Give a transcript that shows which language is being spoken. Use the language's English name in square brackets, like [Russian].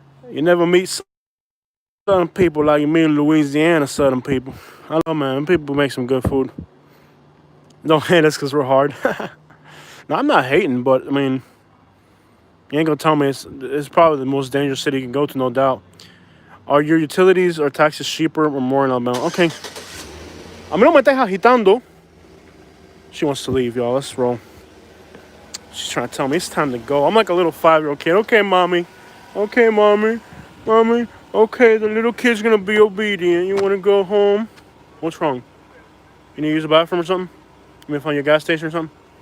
[English] You never meet Southern people like you meet Louisiana Southern people. I don't know, man. People make some good food. Don't hate us because we're hard. No, I'm not hating, but, I mean, you ain't going to tell me it's probably the most dangerous city you can go to, no doubt. Are your utilities or taxes cheaper or more in Alabama? Okay. [Spanish] A mí no me estés agitando. [English] She wants to leave, y'all. Let's roll. She's trying to tell me it's time to go. I'm like a little 5-year-old kid. Okay, mommy. Okay, mommy. Mommy. Okay, the little kid's going to be obedient. You want to go home? What's wrong? You need to use the bathroom or something? You need to find your gas station or something?